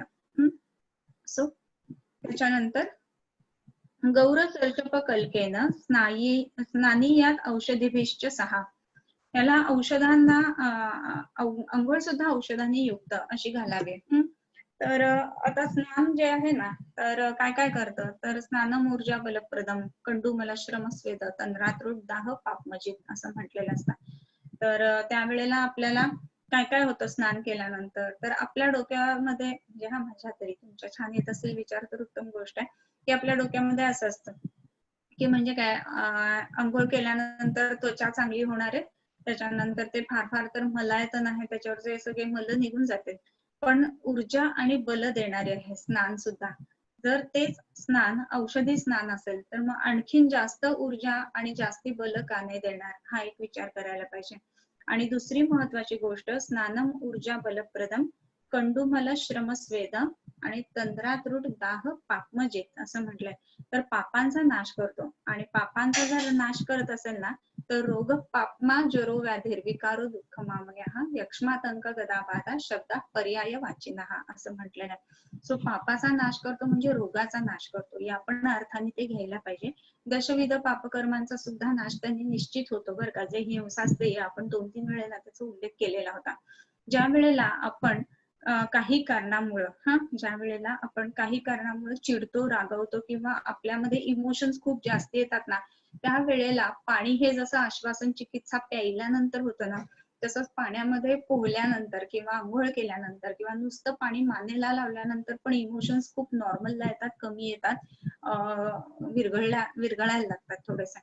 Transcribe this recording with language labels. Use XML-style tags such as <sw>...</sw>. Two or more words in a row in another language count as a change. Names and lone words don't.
<mr>सो त्याच्यानंतर</mr> <sa>गौरसर्षप कल्केन स्नानीयात औषधीभिश्च सहा.</sa> <mr>याला औषधांना अंघोळ सुद्धा औषधांनी युक्त अशी घालावी. तर आता स्नान जे आहे ना, तर काय काय करतं, तर</mr> <sa>स्नानम ऊर्जा बलप्रदम कंडुमलश्रम स्वेद तन्रातृट दाह पापमजित</sa> <mr>असं म्हटलेलं असतं. तर त्यावेळेला आपल्याला काय काय होतं स्नान केल्यानंतर, तर आपल्या डोक्यामध्ये म्हणजे माझ्या तरी, तुमच्या छान येत असेल विचार तर उत्तम गोष्ट आहे, की आपल्या डोक्यामध्ये असं असतं की म्हणजे काय, अंघोळ केल्यानंतर त्वचा चांगली होणार आहे, त्याच्यानंतर ते फार फार तर मलायतन आहे त्याच्यावरचे सगळे मल निघून जाते, पण ऊर्जा आणि बल देणारे आहे स्नान सुद्धा. जर तेच स्नान औषधी स्नान असेल तर मग आणखीन जास्त ऊर्जा आणि जास्ती बल का नाही देणार, हा एक विचार करायला पाहिजे. आणि दुसरी महत्वाची गोष्ट,</mr> <sa>स्नानम ऊर्जा बलप्रदम कंडुमल श्रम स्वेद आणि तंद्रातृट दाह पापमजित</sa> <mr>असं म्हटलंय. तर पापांचा नाश करतो, आणि पापांचा जर नाश करत असेल ना, तर</mr> <sa>रोग पापमा जरो व्याधीर विकारो दुःख मामया यक्ष्मातंक गदाबाधा शब्दा पर्याय वाचिनहा</sa> <mr>असं म्हटलेलं आहे. सो पापाचा नाश करतो म्हणजे रोगाचा नाश करतो, या पण अर्थाने ते घ्यायला पाहिजे. दशविध पापकर्मांचा सुद्धा नाश त्यांनी निश्चित होतो बरं का. जे हिंसास्त्रीय आपण 2-3 वेळेला त्याचा उल्लेख केलेला होता. ज्या वेळेला आपण काही कारणामुळं ज्या वेळेला आपण काही कारणामुळे चिडतो, रागवतो किंवा आपल्यामध्ये इमोशन्स खूप जास्त येतात ना, त्यावेळेला पाणी हे जसं आश्वासन चिकित्सा प्यायल्यानंतर होतं ना, तसंच पाण्यामध्ये पोहल्यानंतर किंवा आंघोळ केल्यानंतर किंवा नुसतं पाणी मानेला लावल्यानंतर पण इमोशन्स खूप नॉर्मलला येतात, कमी येतात, विरघळायला लागतात थोडेसे.</mr>